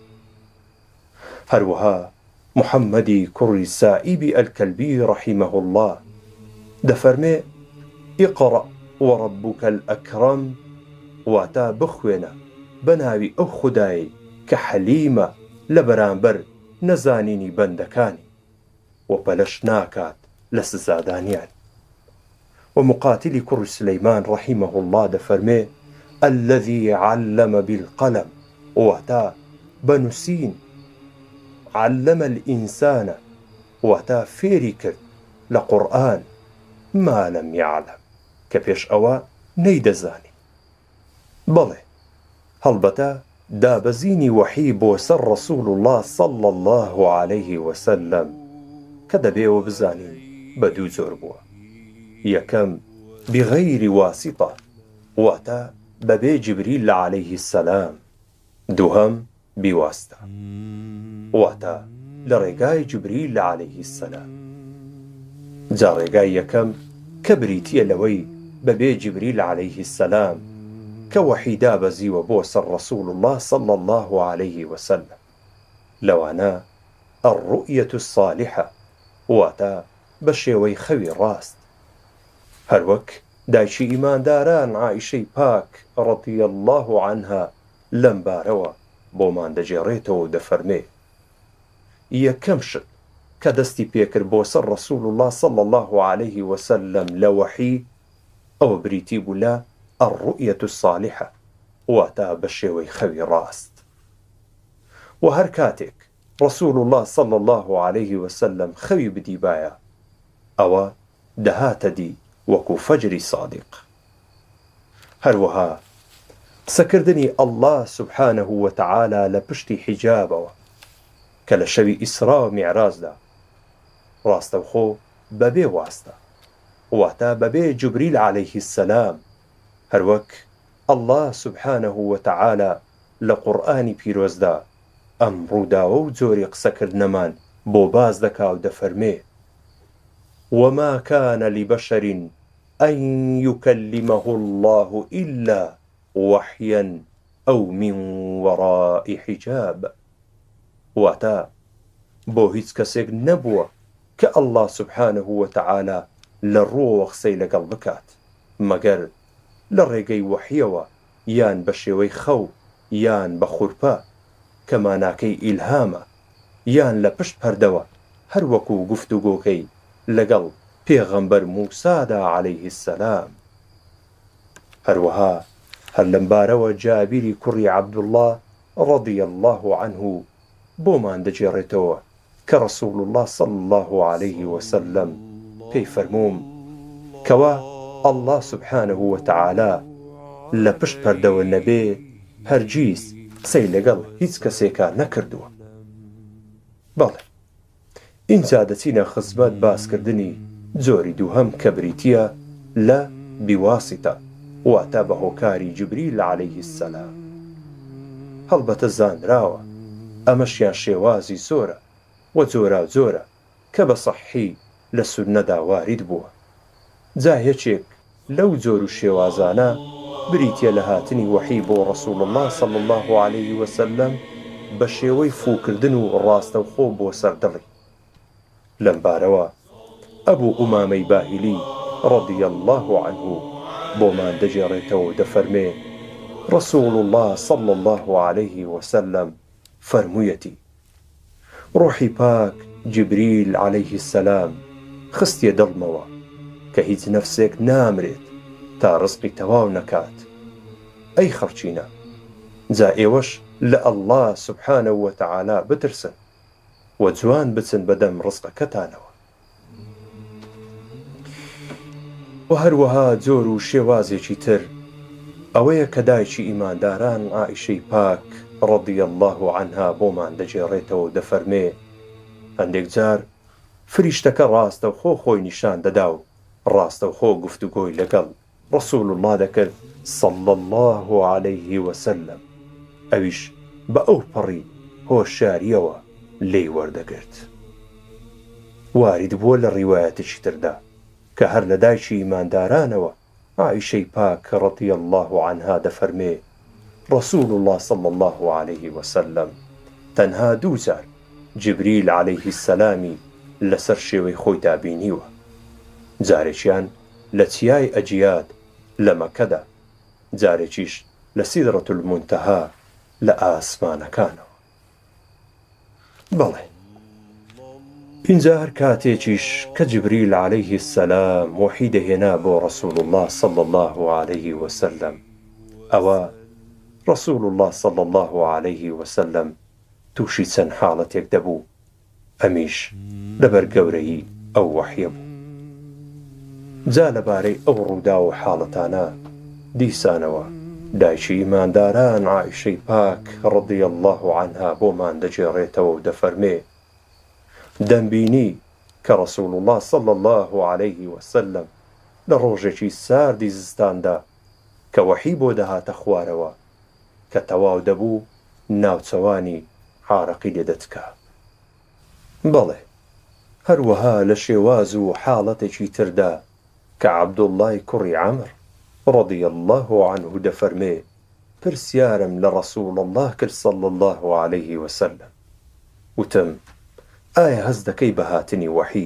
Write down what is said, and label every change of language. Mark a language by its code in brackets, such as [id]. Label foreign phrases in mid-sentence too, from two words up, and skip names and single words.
[ckb] هەروەها محەممەدی کوڕی سائیبی ئەلکەلبی [ar] ڕەحیمەه الله [ckb] دەفەرمێ [ar] ئیقڕە وەڕەبوکە الئەکرەم، [ckb] واتە بخوێنە بە ناوی ئەو خودایی کە حەلیمە لە بەرامبەر نەزانینی بەندەکانی و پەلەش ناکات لە سزادانیان. و مقاتلی کوڕی سلەیمان [ar] ڕەحیمەه الله [ckb] دەفەرمێ [ar] الذي علم بالقلم، [ckb] واتە بەنووسین. [ar] علم الئینسانە، [ckb] واتە فێری کرد لە قورئان [ar] ما لەم یعلم، [ckb] کە پێش ئەوە نەیدەزانی. بەڵێ هەڵبەتە دابەزینی وەحی بۆ سەر [ar] ڕەسوول الله صلی الله عليه وسلم [ckb] کە دەبێەوە بزانین بە دوو جۆر بووە. یەکەم [ar] بغەیری واسیطە، [ckb] واتە بەبێ جبریل [ar] عليه السلام. [ckb] دووهەم بیواستە، واتە لە ڕێگای جبریل [ar] عليه السلام. [ckb] جا ڕێگای یەکەم کە بریتیە لەوەی بەبێ جبریل [ar] عليه السلام [ckb] کە وەحی دابەزیوە بۆ سەر [ar] ڕەسوول الله صلی الله عليه وسلم. لەوانە الرؤية الصالحة، [ckb] واتە بە شێوەی خەوی ڕاست. هەروەک دایکی ئیمانداران عائیشەی پاک [ar] ڕەضی الله عنها [ckb] لەم بارەوە بۆمان دەجێڕێتەوە و دەفەرمێ یەکەم شت کە دەستی پێکرد بۆ سەر [ar] ڕەسوول الله صلی الله عليه وسلم [ckb] لە وەحی ئەوە بریتی بوو لە [ar] الرؤية الصالحة، [ckb] واتە بە شێوەی خەوی ڕاست. و هەر کاتێک [ar] ڕەسوول الله صلی الله عليه وسلم [ckb] خەوی بدیبایە ئەوە دەهاتە دی وەکو فەجری صادق. هەروەها قسەکردنی [ar] الله سبحانه وتعالى [ckb] لە پشتی حیجابەوە کە لە شەوی ئیسرا و میعراجدا ڕاستەوخۆ بەبێ واستە، واتە بەبێ جبریل [ar] عليه السلام. [ckb] هەروەک [ar] الله سبحانه وتعالى [ckb] لە قورئانی پیرۆزدا ئەم ڕووداوە و جۆری قسەکردنەمان بۆ باز دەکا و دەفەرمێ [ar] وما كان لبشر أن يكلمه الله إلا وحيا أو من وراء حجاب، [ckb] واتە بۆ هیچ کەسێک نەبووە کە [ar] الله سبحانه وتعالى [ckb] لە ڕووەوە قسەی لەگەڵ بکات مەگەر لە ڕێگەی وەحیەوە یان بە شێوەی خەو یان بە خوورپە کە ماناکەی ئیلهامە یان لە پشت پەردەوە، هەر وەکو گفتوگۆکەی لەگەڵ پێغەمبەر موسادا [ar] عليه السلام. [ckb] هەروەها هەر لەم بارەوە جابیری کوڕی عەبدوڵڵاه [ar] ڕەضی الله عنه [ckb] بۆمان دەجێڕێتەوە کە [ar] ڕەسوول الله صلی الله عليه وسلم [ckb] پێی فەرمووم کەوا [ar] الله سبحانه وتعالى [ckb] لە پشت پەردەوە نەبێ هەرگیز قسەی لەگەڵ هیچ کەسێکا نەکردووە. بەڵێ ئینجا دەچینە خزمەت باسکردنی جۆری دووهەم کە بریتیە لە بیواسیتە، واتە بە هۆکاری جبریل [ar] عليه السلام. [ckb] هەڵبەتە زانراوە ئەمەشیان شێوازی زۆرە و جۆرە کە بە سەححی لە سوننەدا وارد بووە. جا هیچێک لەو جۆر و شێوازانە بریتیە لە هاتنی وەحی بۆ [ar] ڕەسوول الله صلی الله عليه وسلم [ckb] بە شێوەی فوکردن و ڕاستەوخۆ بۆ سەردڵی. لەم بارەوە ئەبوو ئومامەی باهیلی [ar] ڕەضی الله عنه [ckb] بۆمان دەجێڕێتەوە و دەفەرمێ [ar] ڕەسوول الله صلی الله عليه وسلم [ckb] فەرموویەتی ڕۆحی پاک جبریل [ar] عليه السلام [ckb] خستیە دڵمەوە کە هیچ نەفسێک نامرێت تا ڕزقی تەواو نەکات. ئەی خەڵچینە، جا ئێوەش لە [ar] الله سبحانه وتعالى [ckb] بترسن و جوان بچن بەدەم ڕزقەکەتانەوە. و هەروەها جۆر و شێوازێکی تر ئەوەیە کە دایکی ئیمانداران عائیشەی پاک [ar] ڕەضی الله عنها [ckb] بۆمان دەجێڕێتەوە و دەفەرمێ هەندێک جار فریشتەکە ڕاستەوخۆ خۆی نیشان دەدا و ڕاستەوخۆ گفتوگۆی لەگەڵ [ar] ڕەسوول الله [ckb] دەکرد [ar] صلی الله عليه وسلم. [ckb] ئەویش بە ئەو پەڕی هۆشیاریەوە لێی وەردەگرت. وارد بووە لە ڕیوایەتێکی تردا کە هەر لە دایکی ئیماندارانەوە عائیشەی پاک [ar] ڕەضی الله عنها [ckb] دەفەرمێ [ar] ڕەسوول الله صلی الله عليه وسلم [ckb] تەنها دووجار جبریل [ar] عليه السلامی [ckb] لەسەر شێوەی خۆیدا بینیوە، جارێکیان لە چیای ئەجیاد لە مەکەدا، جارێکیش لە سیدرەة المونتەها لە ئاسمانەکانەوە. بەڵێ اینجا هەر کاتێکیش کە جبریل [ar] عليه السلام [ckb] وحی دەهێنا بۆ [ar] ڕەسوول الله صلی الله عليه وسلم، [ckb] ئەوە [ar] ڕەسوول الله صلی الله عليه وسلم [ckb] تووشی چەند حاڵەتێک دەبوو، ئەمیش لەبەر گەورەی ئەو وحیە بوو. جا لەبارەی ئەو ڕوودا و حاڵەتانە دیسانەوە دایکی ئیمانداران عائیشەی پاک [ar] ڕەضی الله عنها [ckb] بۆمان دەجێڕێتەوە و دەفەرمێ دەمبینی کە [ar] ڕەسوول الله صلی الله عليه وسلم [ckb] لە ڕۆژێکی ساردی زستاندا کە وحی بۆ دەهاتە خوارەوە کە تەواو دەبوو ناوچەوانی عارەقی لێدەتکا. بەڵێ هەروەها لە شێواز و حاڵەتێکی تردا کە عەبدوڵڵای کوڕی عەمر [ar] ڕەضی الله عنه [ckb] دەفەرمێ پرسیارم لە [ar] ڕەسوول الله [ckb] کرد [ar] صلی الله عليه وسلم، [ckb] وتم ئایا هەز دەکەی بە هاتنی وحی؟